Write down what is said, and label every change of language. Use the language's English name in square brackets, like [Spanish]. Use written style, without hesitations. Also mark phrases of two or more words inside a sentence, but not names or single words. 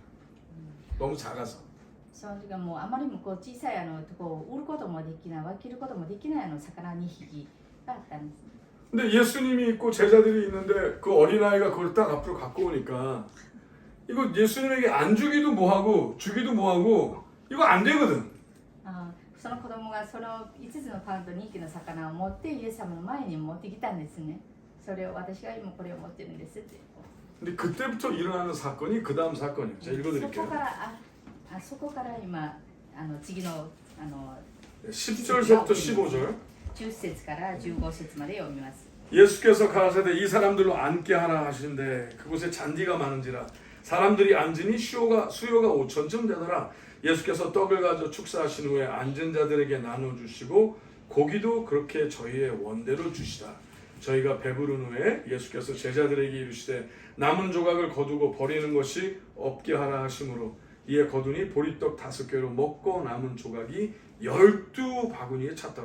[Korean] 너무 작아서. [Japanese] その時はもうあまりにもこう小さいとこ売ることもできない、分けることもできない魚2匹があったんです。 [Korean] 근데 예수님이 있고 제자들이 있는데 그 어린아이가 그걸 딱 앞으로 갖고 오니까 이거 예수님에게 안 주기도 뭐하고 주기도 뭐하고 이거 안 되거든. [Japanese] その子供がその5つのパンと2匹の魚を持ってイエス様の前に持ってきたんですね。それを私が今これを持ってるんですって。 [Korean] 근데 그때부터 일어나는 사건이 그 다음 사건이에요. 제가 [Japanese] そこ [Korean] 읽어드릴게요. [Japanese] からそこから今次の [Korean] 10절부터 15절. [Japanese] 10 節から15節まで読みます。 [Korean] 예수께서 가라사대 이 사람들로 앉게 하라 하시는데 그곳에 잔디가 많은지라 사람들이 앉으니 수요가 5,000쯤 되더라. 예수께서 떡을 가져 축사하신 후에 앉은 자들에게 나눠주시고 고기도 그렇게 저희의 원대로 주시다. 저희가 배부른 후에 예수께서 제자들에게 이르시되 남은 조각을 거두고 버리는 것이 없게 하라 하심으로 이에 거두니 보리떡 5개로 먹고 남은 조각이 12바구니에 찼더라.